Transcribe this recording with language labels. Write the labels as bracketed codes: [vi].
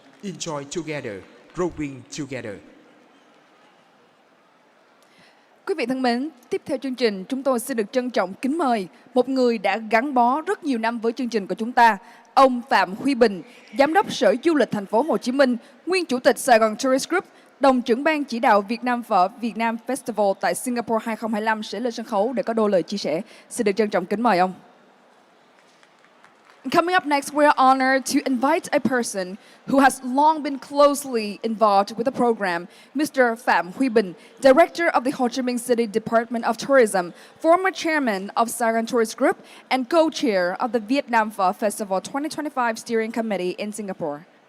[en] Enjoy together, growing together. [vi] Quý vị thân mến, tiếp theo chương trình, chúng tôi xin được trân trọng kính mời một người đã gắn bó rất nhiều năm với chương trình của chúng ta, ông Phạm Huy Bình, Giám đốc Sở Du lịch Thành phố Hồ Chí Minh, nguyên Chủ tịch Sài Gòn Tourist Group, đồng trưởng ban chỉ đạo Việt Nam Phở Việt Nam Festival tại Singapore 2025 sẽ lên sân khấu để có đôi lời chia sẻ. Xin được trân trọng kính mời ông. [en] Coming up next, we are honored to invite a person who has long been closely involved with the program, Mr. Phạm Huy Bình, Director of the Ho Chi Minh City Department of Tourism, former chairman of Saigon Tourist Group, and co-chair of the Vietnam Phở Festival 2025 Steering Committee in Singapore.